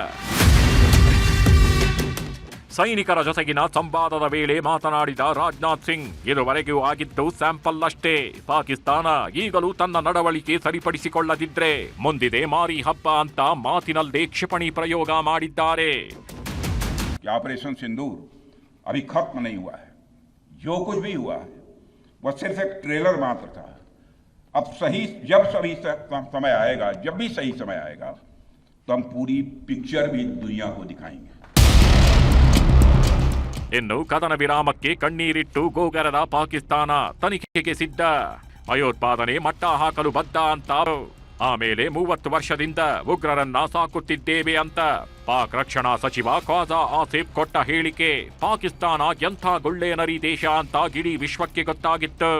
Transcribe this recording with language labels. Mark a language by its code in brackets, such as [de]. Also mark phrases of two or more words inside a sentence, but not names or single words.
[kn] ಸೈನಿಕರ ಜೊತೆಗಿನ ಸಂವಾದದ ವೇಳೆ ಮಾತನಾಡಿದ ರಾಜನಾಥ್ ಸಿಂಗ್, ಇದುವರೆಗೂ ಆಗಿದ್ದು ಸ್ಯಾಂಪಲ್ ಅಷ್ಟೇ. ಪಾಕಿಸ್ತಾನ ಈಗಲೂ ತನ್ನ ನಡವಳಿಕೆ ಸರಿಪಡಿಸಿಕೊಳ್ಳದಿದ್ರೆ ಮುಂದಿದೆ ಮಾರಿ ಹಬ್ಬ ಅಂತ ಮಾತಿನಲ್ಲೇ ಕ್ಷಿಪಣಿ ಪ್ರಯೋಗ ಮಾಡಿದ್ದಾರೆ. [hi] ऑपरेशन सिंदूर अभी खत्म नहीं हुआ है. जो कुछ भी हुआ है वह सिर्फ एक ट्रेलर मात्र था. अब जब समय आएगा, जब भी सही समय आएगा तो हम पूरी पिक्चर भी दुनिया को दिखाएंगे. [kn] ಇನ್ನು ಕದನ ವಿರಾಮಕ್ಕೆ ಕಣ್ಣೀರಿಟ್ಟು ಗೋಗರದ ಪಾಕಿಸ್ತಾನ ತನಿಖೆಗೆ ಸಿದ್ಧ. ಭಯೋತ್ಪಾದನೆ ಮಟ್ಟ ಹಾಕಲು ಬದ್ಧ ಅಂತ ಆಮೇಲೆ 30 ವರ್ಷದಿಂದ ಉಗ್ರರನ್ನ ಸಾಕುತ್ತಿದ್ದೇವೆ ಅಂತ ಪಾಕ್ ರಕ್ಷಣಾ ಸಚಿವ ಖ್ವಾಜಾ ಆಸಿಫ್ ಕೊಟ್ಟ ಹೇಳಿಕೆ ಪಾಕಿಸ್ತಾನ ಎಂಥ ಗುಳ್ಳೇನರಿ ದೇಶ ಅಂತ ಇಡೀ ವಿಶ್ವಕ್ಕೆ ಗೊತ್ತಾಗಿತ್ತು.